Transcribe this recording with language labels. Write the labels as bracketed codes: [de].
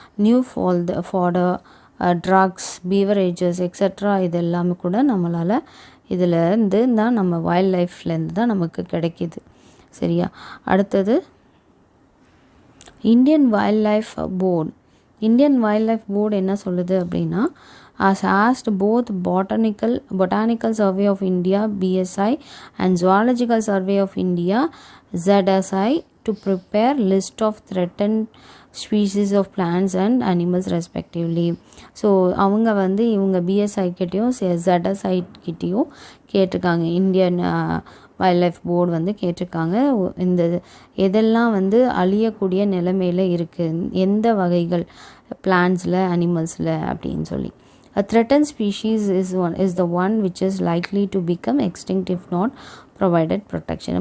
[ta] New fodder, drugs, beverages extra இது எல்லாமே கூட நம்மளால் இதிலேருந்து தான் நம்ம வைல்ட் லைஃப்லேருந்து தான் நமக்கு கிடைக்கிது. சரியா? அடுத்தது Indian wild life board. Indian wild life board என்ன சொல்லுது அப்படின்னா [en] has asked both Botanical Survey of India BSI and Zoological Survey of India ZSI to prepare list of threatened species of plants and animals respectively. [ta] So அவங்க வந்து இவங்க PSI கிட்டேயும் ZSI கிட்டேயும் கேட்டிருக்காங்க. Indian wild life board வந்து கேட்டிருக்காங்க இந்த எதெல்லாம் வந்து அழியக்கூடிய நிலைமையில் இருக்குது, எந்த வகைகள் பிளான்ஸில் அனிமல்ஸில் அப்படின்னு சொல்லி. [en] A threatened species is the one which is likely to become extinct if not provided protection.